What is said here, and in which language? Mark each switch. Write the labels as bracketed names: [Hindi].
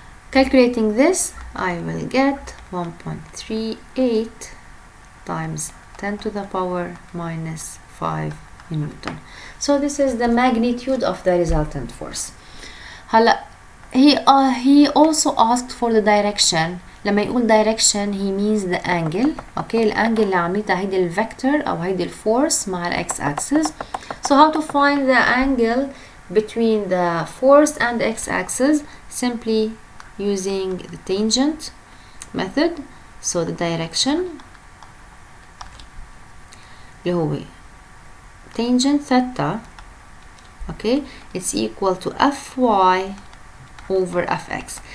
[English] Calculating this, I will get 1.38 times 10 to the power minus 5 Newton. So this is the magnitude of the resultant force. هلا he also asked for the direction. [Arabic] لما يقول [English] direction he means the angle. [Arabic] Okay, الانجل اللي عملتها هيدي الفيكتور او هيدي الفورس مع الاكس axis. [English] So how to find the angle between the force and the x-axis? Simply using the tangent method. So the direction [Arabic] اللي هو [English] tangent theta, okay, it's equal to fy over fx.